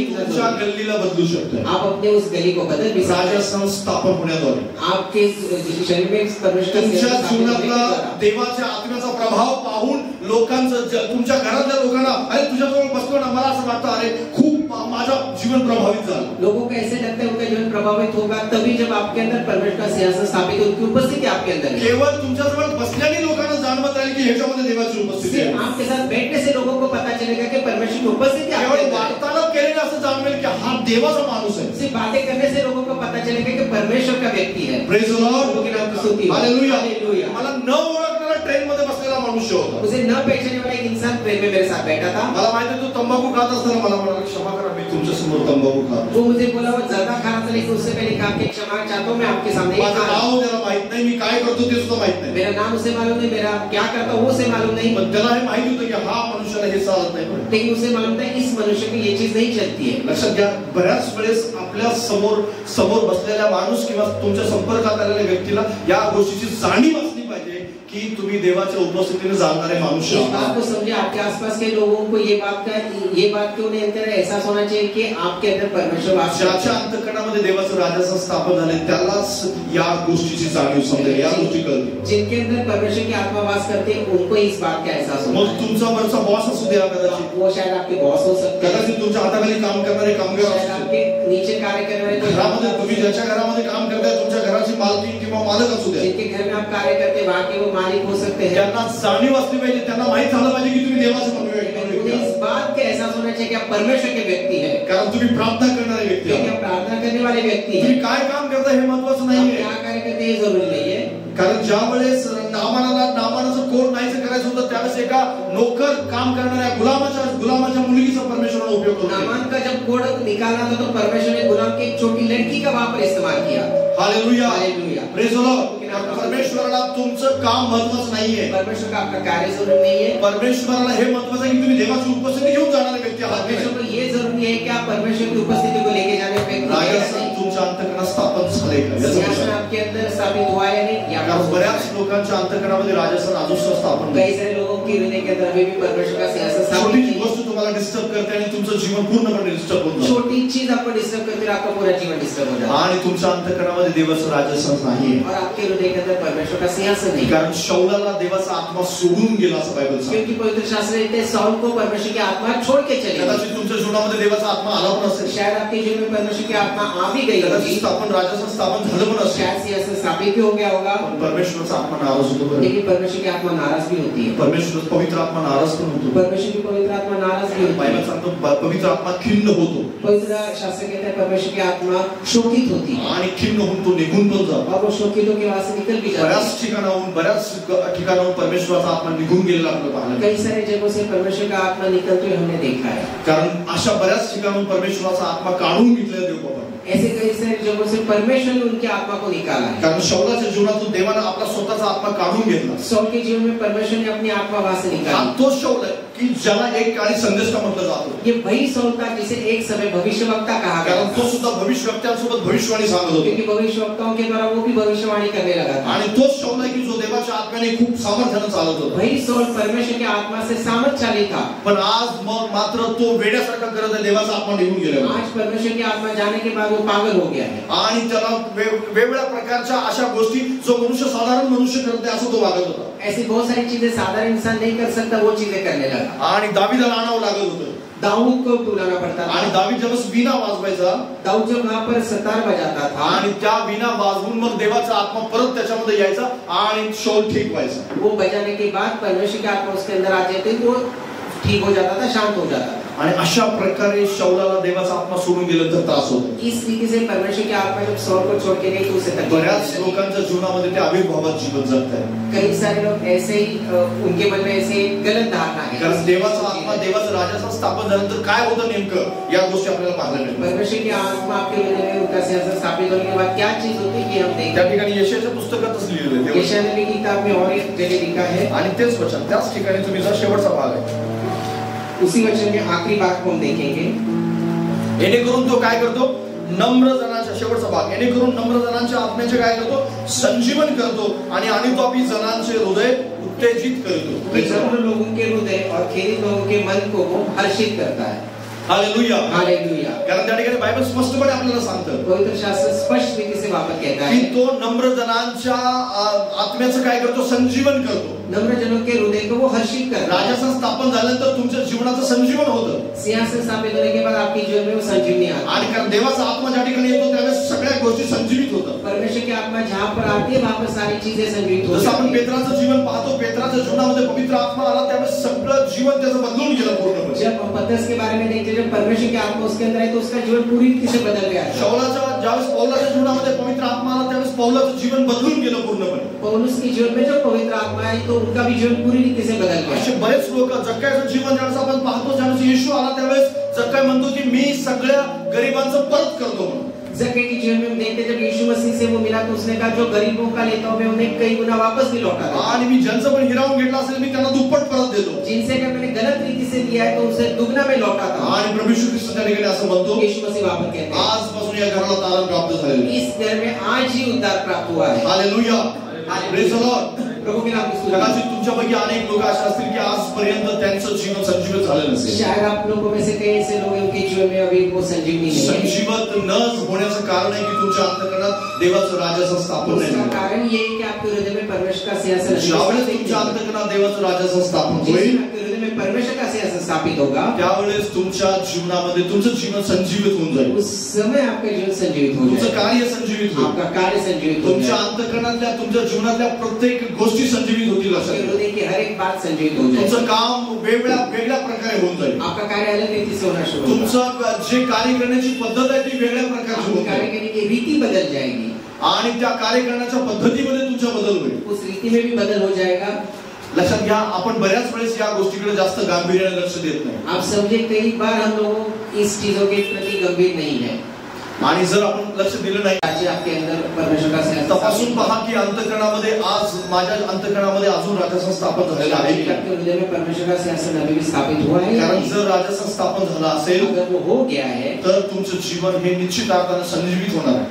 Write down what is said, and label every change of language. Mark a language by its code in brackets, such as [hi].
[mr] तुमच्या गल्लीला बदलू शकतो. [hi] आप अपने उस गली को बदल भी [mr] राजस्थान स्थापन होण्याद्वारे [hi] आपके शरीर में परमेश्वर [mr] तुमच्या जीवनातला देवाच्या आत्म्याचा प्रभाव पाहून लोकांचं तुमच्या घरातल्या लोकांना अरे तुझ्याजवळ बसतो ना मला असं वाटतं अरे खूप माझं जीवन प्रभावित झालं. [hi] लोगों को ऐसे लगता है उनका जीवन प्रभावित होगा तभी जब आपके अंदर परमेश्वर का सिंहासन स्थापित उनकी उपस्थिति आपके अंदर है. [mr] केवळ तुमच्याजवळ बसल्याने लोकांना जाणवत राहील की ह्याच्यामध्ये देवाची उपस्थिती आहे. [hi] आपके साथ बैठने से लोगों को पता चलेगा कि परमेश्वर की उपस्थिति आपके अंदर है. [mr] वार्तालाप केलेला असं जाणवेल की हा देवाचा माणूस आहे. [hi] सिर्फ बातें करने से लोगों को पता चलेगा कि परमेश्वर का व्यक्ति है. [en] Praise the lord. Hallelujah. Hallelujah. [mr] मला न ओळखणारा ट्रेन मध्ये बसलेला मनुष्य होता. [hi] मुझे न पहचानने वाला एक इंसान ट्रेन में मेरे साथ बैठा था. [mr] मला माहिती आहे तो तंबाखू खात असताना मला म्हणाला क्षमा करा मी तुमच्या समोर तंबाखू खातो. [hi] वो मुझे बोला वो ज्यादा खा रहा था लेकिन उससे पहले कहा कि क्षमा चाहता हूं मैं आपके सामने. [mr] माझं नाव त्याला माहित नाही मी काय करतो ते सुद्धा माहित नाही. [hi] मेरा नाम उसे मालूम नहीं मेरा क्या करता हूं उसे मालूम नहीं. [mr] पण त्याला हे माहिती होतं की हा मनुष्याला हे चालत नाही. [hi] लेकिन उसे मालूम था इस मनुष्य को ये चीज नहीं चलती है. [mr] लक्षात घ्या बऱ्याच वेळेस आपल्या समोर बसलेला माणूस किंवा तुमच्या संपर्कात आलेल्या व्यक्तीला या गोष्टीची जाणीव असली पाहिजे की तुम्ही देवाच्या उपस्थितीने जाणारे मनुष्य. [hi] इस बात को समझे आपके आसपास के लोगों को ये बात क्यों नहीं अंदर एहसास होना चाहिए कि आपके अंदर परमेश्वर वास. [mr] ज्याच्या अंतःकरणामध्ये देवाचं राजाचं स्थापन झाले त्यालाच या गोष्टीची जाणीव समजेल या गोष्टी कळतील. [hi] जिनके अंदर परमेश्वर की आत्मा वास करते हैं उनको इस बात का एहसास होता है. [mr] मग तुमचा वरचा बॉस असू द्या कदाचित. [hi] वो शायद आपके बॉस हो सकते हैं. [mr] कदाचित तुमच्या हाताखाली काम करणारे कामगार असू [hi] आपके नीचे कार्य करने वाले [mr] घरामध्ये तुम्ही ज्याच्या घरामध्ये काम करताय तुमच्या घराची मालकी किंवा मालक असू द्या. [hi] जिनके घर में आप कार्य करते हैं वहां के वो मालिक हो सकते हैं. [mr] त्यांना जाणीव असली पाहिजे त्यांना माहित झालं पाहिजे की तुम्ही देवाचे [hi] इस बात का एहसास होना चाहिए कि आप परमेश्वर के व्यक्ति हैं. [mr] कारण तुम्ही प्रार्थना करणारे व्यक्ती [hi] क्योंकि आप प्रार्थना करने वाले व्यक्ति हैं. [mr] तुम्ही काय काम करता हे महत्त्वाचं नाहीये. [hi] क्या कार्य करते हैं जरूरी नहीं है. [mr] कारण ज्या वेळेस नामानाचं कोण नाहीचं करायचं होतं त्यावेळेस एका नोकर काम करणाऱ्या गुलामाच्या मुलगीचा परमेश्वराने उपयोग केला. [hi] नामान का जब कोड निकालना था तो परमेश्वर ने गुलाम की एक छोटी लड़की का वहां पर इस्तेमाल किया. Hallelujah. Hallelujah. [en] Praise the lord. [mr] परमेश्वराला तुमचं काम महत्त्वाचं नाहीये. [hi] परमेश्वर का आपका कार्य जरूरी नहीं है. [mr] परमेश्वराला हे महत्त्वाचं आहे की तुम्ही देवाची उपस्थिती घेऊन जाणारे व्यक्ती आहात. [hi] परमेश्वर को ये जरूरी है कि आप परमेश्वर की उपस्थिति को लेके जाने व्यक्ति [mr] तुमच्या अंतःकरणात स्थापन झाले का [hi] आपके अंदर स्थापित हुआ है नहीं. [mr] कारण बऱ्याच लोकांच्या अंतःकरणामध्ये राजाचं राजस्व स्थापन. [hi] कई सारे लोगों के हृदय के अंदर अभी भी परमेश्वर का सिंहासन स्थापित [mr] छोटी वस्तू तुम्हाला डिस्टर्ब करते आणि तुमचं जीवन पूर्णपणे डिस्टर्ब होतं. [hi] छोटी चीज आपको डिस्टर्ब करते आपका पूरा जीवन डिस्टर्ब हो जाता है. [mr] आणि तुमच्या अंतःकरणामध्ये देवाचं राजस्व नाही. [hi] और आपके हृदय के अंदर परमेश्वर का सिंहासन नहीं. [mr] कारण शौलाला देवाचा आत्मा सोडून गेला असं बायबल सांगते. [hi] क्योंकि पवित्र शास्त्र में साउल को परमेश्वर की आत्मा छोड़ के चली. [mr] कदाचित तुमच्या जीवनामध्ये देवाचा आत्मा आला पण असेल. [hi] शायद आपके जीवन में परमेश्वर की आत्मा आ भी गई होगी. [mr] स्थापन राजाचं स्थापन झालं पण असेल. [hi] शायद सिंहासन स्थापित भी हो गया होगा. [mr] परमेश्वराचा आत्मा नाराज होतो. [hi] लेकिन परमेश्वर की आत्मा नाराज भी होती है. [mr] परमेश्वर पवित्र आत्मा नाराज पण होतो. [hi] परमेश्वर की पवित्र आत्मा नाराज भी होती है. [mr] बायबल सांगतो पवित्र आत्मा खिन्न होतो. [hi] पवित्र शास्त्र कहता है परमेश्वर की आत्मा शोकित होती है. [mr] आणि खिन्न होऊन तो निघून पण जातो. [hi] और वो शोकित होकर वहां से निकल भी जाता है. [mr] बऱ्याच ठिकाणाहून परमेश्वराचा आत्मा निघून गेलेला आपल्याला पाहायला. [hi] कई सारे जगहों से परमेश्वर का आत्मा निकलते हुए हमने देखा है. [mr] कारण अशा बऱ्याच ठिकाणाहून परमेश्वराचा आत्मा काढून घेतलेला देव बाबा. [hi] ऐसे कई सारे जगहों से परमेश्वर ने उनकी आत्मा को निकाला है. [mr] कारण शौलाच्या जीवनातून देवाने आपला स्वतःचा आत्मा काढून घेतला. [hi] सौल के जीवन में परमेश्वर ने अपनी आत्मा वहां से निकाली. [mr] तो शौल है की ज्याला एक काळी संदेष्टा म्हटलं जातं. [hi] ये वही सौल था जिसे एक समय भविष्यवक्ता कहा गया. [mr] कारण तो सुद्धा भविष्यवक्त्यांसोबत भविष्यवाणी सांगत होता. [hi] क्योंकि भविष्यवक्ताओं के द्वारा वो भी भविष्यवाणी करने लगा था. [mr] आणि तोच शौल आहे की जो देवाच्या आत्म्याने खूप सामर्थ्याने चालत होता. [hi] वही सौल परमेश्वर की आत्मा से सामर्थ्यशाली था. [mr] पण आज मग मात्र तो वेड्यासारखा करत आहे. देवाचा आत्मा निघून गेला. [hi] आज परमेश्वर की आत्मा जाने के बाद वो पागल हो गया है. [mr] आणि त्याला वेगवेगळ्या प्रकारच्या अशा गोष्टी जो साधारण मनुष्य करते असं तो वागत होता. [hi] ऐसी बहुत सारी चीजें साधारण इंसान नहीं कर सकता वो चीजें करने लगा. [mr] आणि दावीदाला आणावं लागत होतं. [hi] दाऊद को बुलाना पड़ता था। [mr] आणि दावीद जेव्हा वीणा वाजवायचा, [hi] दाऊद जब वहां पर सतार बजाता था [mr] आणि त्या वीणा वाजवून मग देवाचा आत्मा परत त्याच्यामध्ये यायचा आणि शौल ठीक व्हायचा. [hi] वो बजाने के बाद परमेश्वर की आत्मा उसके अंदर आ जाती, वो ठीक हो जाता था, शांत हो जाता था. [mr] आणि अशा प्रकारे शौलाला देवाचा आत्मा सोडून गेलं तर त्रास होतो. [hi] इस रीति से परमेश्वर की आत्मा जब शौल को छोड़ के गई तो उसे तकलीफ. [mr] बऱ्याच लोकांच्या जीवनामध्ये ते आविर्भावात जीवन जगतात. [hi] कई सारे लोग ऐसे ही उनके मन में ऐसे गलत धारणा है. [mr] कारण देवाचा आत्मा देवाचं राज्याचं स्थापन झाल्यानंतर काय होतं नेमकं या गोष्टी आपल्याला पाहायला मिळतात. [hi] परमेश्वर की आत्मा आपके हृदय में उनका सिंहासन स्थापित होने के बाद क्या चीज होती है कि हम देखते हैं. [mr] त्या ठिकाणी यशाच्या पुस्तकातच लिहिलेलं आहे. [hi] यशाया की किताब में और एक जगह लिखा है [mr] आणि तेच वचन त्याच ठिकाणी तुम्ही जर शेवटचा भाग आहे [hi] उसी वचन में आखिरी बात को हम देखेंगे. [mr] येणेकरून तो काय करतो, नम्र जनांच्या, शेवटचा भाग, येणेकरून नम्र जनांच्या आत्म्याचे काय करतो, संजीवन करतो आणि अनितापी जनांचे हृदय उत्तेजित करतो. [hi] नम्र लोगों के हृदय और खेदित लोगों के मन को वो हर्षित करता है. Hallelujah, hallelujah. [mr] कारण त्या ठिकाणी बायबल स्पष्टपणे आपल्याला सांगतं, [hi] पवित्र शास्त्र स्पष्ट रीति से वापस कहता [mr] की [hi] है [mr] तो नम्र जनांच्या आत्म्याचं काय करतो, संजीवन करतो. [hi] नम्र जनों के हृदय को वो हर्षित करता है. [mr] राजासन स्थापन झाल्यानंतर तुमच्या जीवनाचं संजीवन होतं. [hi] सिंहासन स्थापित होने के बाद आपके जीवन में वो संजीवनी आती है. [mr] आणि कारण देवाचा आत्मा ज्या ठिकाणी येतो त्यावेळेस सगळ्या गोष्टी संजीवित होतात. [hi] परमेश्वर की आत्मा जहाँ पर आती है वहाँ पर सारी चीजें संजीवित होती [mr] जसं आपण [hi] है. [mr] पेत्राचं जीवन पाहतो, पेत्राच्या जीवनामध्ये पवित्र आत्मा आला त्यावेळेस सगळं जीवन त्याचं बदलून गेलं पूर्णपणे. [hi] जब हम पतरस के बारे में देखते हैं, जब परमेश्वर की आत्मा उसके अंदर है तो उसका जीवन पूरी रीति से बदल गया. [mr] शौलाच्या ज्यावेळेस पौलाच्या जीवनामध्ये पवित्र आत्मा आला त्यावेळेस पौलाचं जीवन बदलून गेलं पूर्णपणे. [hi] पौलुस के जीवन में जब पवित्र आत्मा आई तो उनका भी जीवन पूरी रीति से बदल गया. [mr] असे बरेच लोक, जक्कायचं जीवन ज्यावेळेस आपण पाहतो, ज्यावेळेस येशू आला त्यावेळेस जक्काय म्हणतो की मी सगळ्या गरिबांचं परत करतो म्हणून. [hi] जक्कई के जीवन में हम देखते हैं जब यीशु मसीह से वो मिला तो उसने कहा जो गरीबों का लेता हूं मैं उन्हें कई गुना वापस भी लौटा दूंगा. [mr] आणि मी ज्यांचं पण हिरावून घेतलं असेल मी त्यांना दुप्पट परत देतो. [hi] जिनसे अगर मैंने गलत रीति से दिया है तो उसे दुगना में लौटाता हूं. [mr] आणि प्रभू यीशु ख्रिस्त त्या ठिकाणी असं म्हणतो, [hi] यीशु मसीह वापस कहते हैं [mr] आजपासून या घराला तारण प्राप्त झालेलं आहे. [hi] इस घर में आज ही उद्धार प्राप्त हुआ है. [en] Hallelujah, praise the lord. [hi] प्रभु के नाम की स्तुति. [mr] कदाचित तुमच्यापैकी अनेक लोक असे असतील की आजपर्यंत त्यांचं जीवन संजीवित झालेलं नसेल. [hi] शायद आप लोगों में से कई ऐसे लोग हैं उनके जीवन में अभी वो संजीवनी नहीं है. [mr] संजीवत न होण्याचं कारण आहे की तुमच्या अंतःकरणात देवाचं राज्याचं स्थापन नाही [hi] उसका [mr] झालं. [hi] कारण ये है कि आपके हृदय में परमेश्वर का सिंहासन [mr] ज्यावेळेस तुमच्या अंतःकरणात देवाचं राज्याचं स्थापन होईल, [hi] आपके हृदय में परमेश्वर का सिंहासन स्थापित होगा, [mr] त्यावेळेस तुमच्या जीवनामध्ये तुमचं जीवन संजीवित होऊन जाईल. [hi] उस समय आपका जीवन संजीवित हो [mr] तुमचं [hi] जाएगा. [mr] कार्य संजीवित होईल. [hi] आपका कार्य संजीवित हो [mr] तुमच्या [hi] जाएगा. [mr] अंतःकरणातल्या, तुमच्या जीवनातल्या प्रत्येक गोष्टी संजीवित होतील. [hi] आपके हृदय की हर एक बात संजीवित हो जाएगी. [mr] तुमचं काम वेगळ्या वेगळ्या प्रकारे होऊन जाईल. [hi] आपका कार्य अलग रीति से होना शुरू होगा. [mr] तुमचं जे कार्य करण्याची पद्धत आहे ती वेगळ्या प्रकारची [hi] आपकी [mr] होईल. [hi] कार्य करने की रीति बदल जाएगी [mr] आणि त्या कार्य करण्याच्या पद्धतीमध्ये तुमचा बदल होईल. [hi] उस रीति में भी बदल हो जाएगा. [mr] लक्षात घ्या, आपण बऱ्याच वेळेस या गोष्टीकडे जास्त गांभीर्याने लक्ष देत नाही. [hi] आप समझे कई बार हम लोग इस चीजों के प्रति गंभीर नहीं है. [mr] आणि जर आपण लक्ष दिलं नाही, [hi] आज आपके अंदर परमेश्वर का सिंहासन [mr] तपासून पहा की अंतःकरणामध्ये आज माझ्या अंतःकरणामध्ये अजून राजासन स्थापन झालेलं आहे की नाही. [hi] आपके हृदय में परमेश्वर का सिंहासन अभी भी स्थापित हुआ है. [mr] कारण जर राजासन स्थापन झालं असेल [hi] अगर वो हो गया है [mr] तर तुमचं जीवन हे निश्चित अर्थाने संजीवित होणार आहे.